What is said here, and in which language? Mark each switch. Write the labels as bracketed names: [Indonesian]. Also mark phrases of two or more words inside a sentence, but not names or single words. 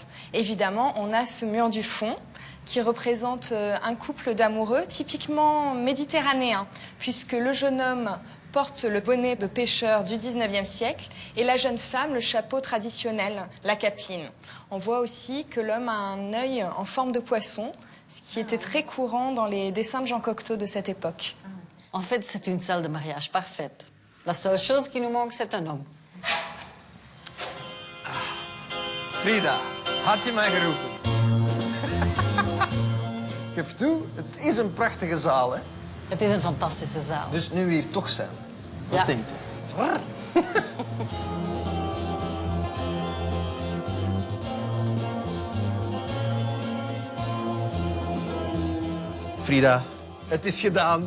[French] Évidemment, on a ce mur du fond qui représente un couple d'amoureux typiquement méditerranéen, puisque le jeune homme porte le bonnet de pêcheur du 19e siècle et la jeune femme le chapeau traditionnel, la capeline. On voit aussi que l'homme a un œil en forme de poisson, ce qui était très courant dans les dessins de Jean Cocteau de cette époque. En fait, c'est une salle de mariage parfaite. La seule chose qui nous manque, c'est un homme. [Dutch] Frida, had je mij geroepen? Geef toe, het is een prachtige zaal, hè? Het is een fantastische zaal. Dus nu we hier toch zijn, wat Ja. denkt u? Frida, het is gedaan.